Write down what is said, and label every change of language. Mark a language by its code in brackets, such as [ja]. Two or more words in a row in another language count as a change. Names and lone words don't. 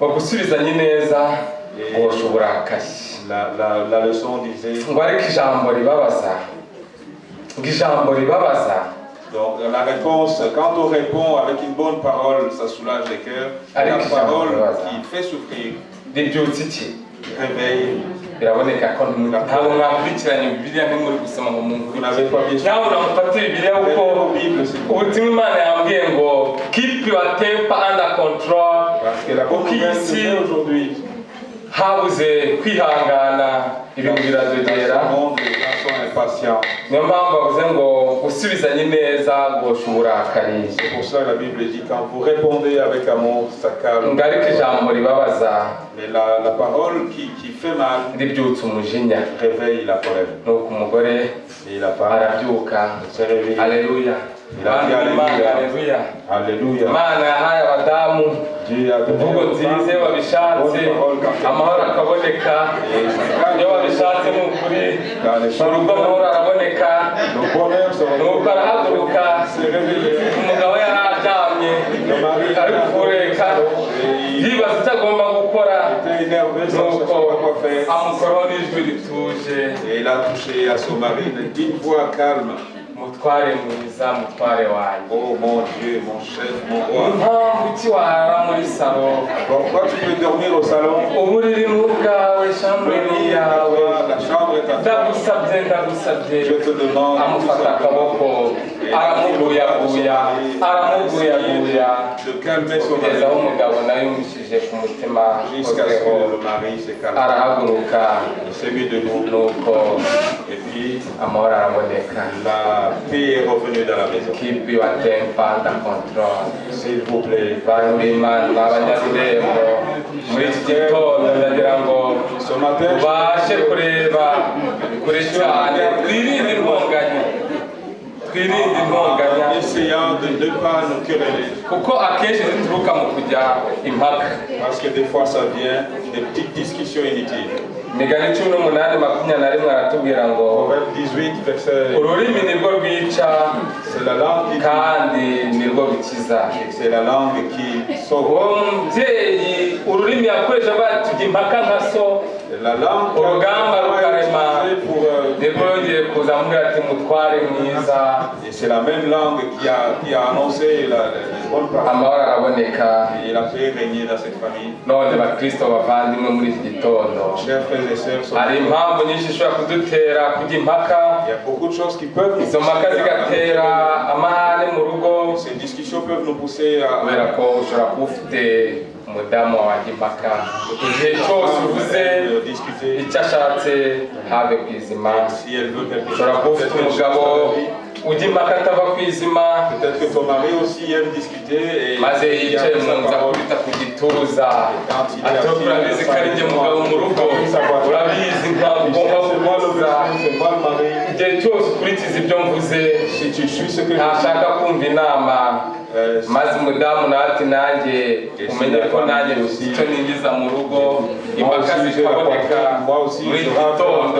[fr] Et la leçon disait donc la réponse, quand on répond avec une bonne parole, ça soulage les cœurs. La parole qui fait souffrir réveille. Vous n'avez pas [en] keep your temper under control. [fr] Parce que la population aujourd'hui [rw] habuze kwihangana ibintu biradogera niyo mpamvu bavuze ngo usubizanye neza ngo uburakari. [fr] C'est pour ça que la Bible dit quand vous répondez avec amour ça calme. [rw] Ngariko ijambo ribabaza [fr] mais la parole qui fait mal [rw] ribyutsa umujinya [fr] réveille la colère. [rw] nuko umugore arabyuka. Haleluya. [fr] Alléluia. Alléluia. [rw] Imana yahaye abadamu imvugo nziza babishatse amahoro akaboneka iyo babishatse ni ukuri urugo amahoro araboneka nuko arahaguruka umugabo yari aryamye ari kureka yibaza icyo agomba gukora nuko amukoraho n'ijwi rituje. [fr] Il a touché à son mari d'une voix calme. [rw] Mutware mwiza mutware wanjye. [fr] Oh mon Dieu, mon chef, mon roi. [rw] Impamvu ki warara muri salon? [fr] Pourquoi tu peux dormir au salon? [rw] Uburiri bwawe, chambre yawe. [fr] La chambre est à toi. [rw] Ndagusabye. [fr] Je te demande. [rw] Amufata akaboko aramuguyaguya. [fr] De calmer son mari. [rw] Kugeza aho umugabo nawe yumvishije ku mutima. [fr] Jusqu'à ce que le mari se calme. [rw] Arahaguruka. [fr] Il s'est mis debout. [rw] Nuko. [fr] Et puis [rw] amahoro araboneka. [fr] La paix est revenue dans la maison. [en] Keep your temper under control. [fr] S'il vous plaît. [rw] Muri iki gitondo ndagira ngo tubashe kureba kure cyane twirinde intonganya. [fr] Essayant de ne pas nous quereller. [rw] Kuko akenshi zituruka mu kujya impaka. [fr] Parce que des fois ça vient des petites discussions inutiles. [rw] Migani 18:21 aratubwira ngo [fr] Proverbe 18 verset [rw] ururimi nirwo rwica [fr] c'est la langue qui [rw] kandi nirwo bikiza. [fr] C'est la langue qui sauve. [rw] Umubyeyi ururimi yakoresha batujya impaka nka so [fr] la langue [rw] urugamba rukarema nirwo yongeye kuza muri ati mutware mwiza. [fr] Et c'est la même langue qui a annoncé la bonne parole. [rw] Amahoro araboneka. [fr] Et la paix régner dans cette famille. [rw] None bakristo bavandimwe muri iki gitondo. Hari impamvu nyinshi zishobora kudutera kujya impaka. [fr] Il y a beaucoup de choses qui peuvent nous [rw] izo mpaka zigatera amahane mu rugo. [fr] Ces discussions peuvent nous pousser à [rw] kubera ko ushobora kuba ufite umudamu wajya impaka igihe cyose uvuze icyo ashatse habe ku izima. Ushobora kuba ufite umugabo ujya impaka atava ku izima. [fr] Peut-être que ton mari aussi aime discuter et [rw] maze yicaye mu nzu akubita ku gituza ati urabizi ko ari njye mugabo mu rugo urabizi ntabwo ugomba kubaza igihe cyose ukurikiza ibyo mvuze ntashaka kumva inama. Maze umudamu nawe ati nanjye umenye ko nanjye icyo ninjiza mu rugo impaka zikaboneka muri iki gitondo.